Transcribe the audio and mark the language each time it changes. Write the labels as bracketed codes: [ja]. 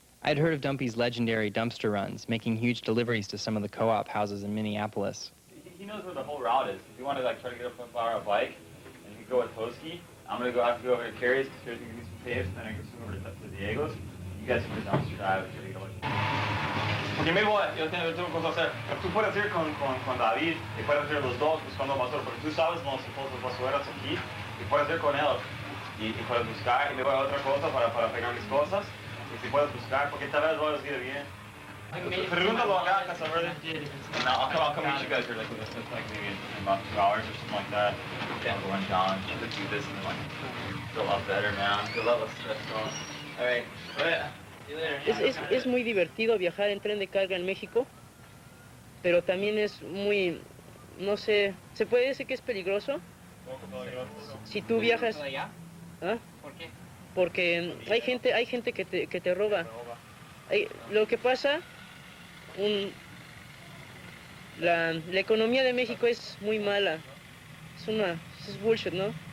[en] I had heard of Dumpy's legendary dumpster runs, making huge deliveries to some of the co-op houses in Minneapolis. He knows where the whole route is. If you want to like try to get up on a bike, and you can go with Tosqui, I'm gonna have to go over to Carrie's, because Carrie's gonna give me some paves, and then I can swing over to Diego's. You guys can go dumpster dive and try to get away. [es] Porque me voy, yo tengo cosas a hacer. Tú puedes ir con David, y puedes ir los dos buscando basura, porque tú sabes los basureros aquí, y puedes ir con él, y puedes buscar, y me voy a otra cosa para pegar mis cosas, y si puedes buscar, porque tal vez voy a decir bien. Pregúntalo acá, casa verde. [en] No, I'll come meet you guys here like maybe in about 2 hours or something like that. I'll go run down, do this, and then like feel up better, man. Feel less stressed out. All right. See you later. [es] Es muy divertido viajar en tren de carga en México, pero también es muy, no sé, ¿se puede decir que es peligroso? Si tú viajas... ¿Ah? ¿Por qué? Porque hay gente que te roba. Lo que pasa, la economía de México es muy mala. Es bullshit, ¿no?